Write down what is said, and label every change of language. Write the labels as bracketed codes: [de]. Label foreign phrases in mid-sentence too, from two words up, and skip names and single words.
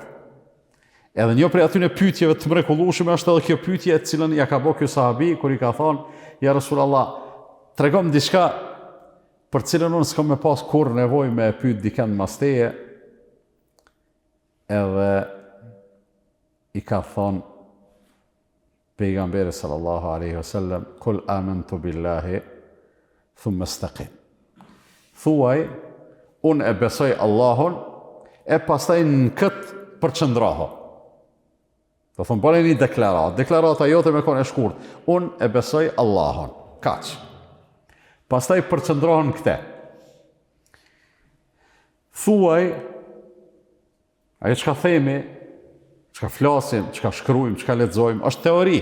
[sq] Edhe një prej atyre pyetjeve të mrekullueshme është edhe kjo pyetje e cilën ja ka bërë ky sahabi kur i ka thonë, [ar] يا رسول الله, [sq] tregom diçka për cilën unë s'kam me pas kur nevojë me pyet dikën mas teje, edhe i ka thonë pejgamberi [ar] صلى الله عليه وسلم, قل آمنت بالله ثم استقم. [sq] Thuaj, unë e besoj Allahun, e pastaj në këtë përqëndroho. Do thonë, bëni një deklarata jote me konë e shkurt, unë e besoj Allahun, kaq. Pastaj përqëndrohen këte. Thuaj, ajo çka themi, çka flasim, çka shkruajmë, çka lexojmë, është teori.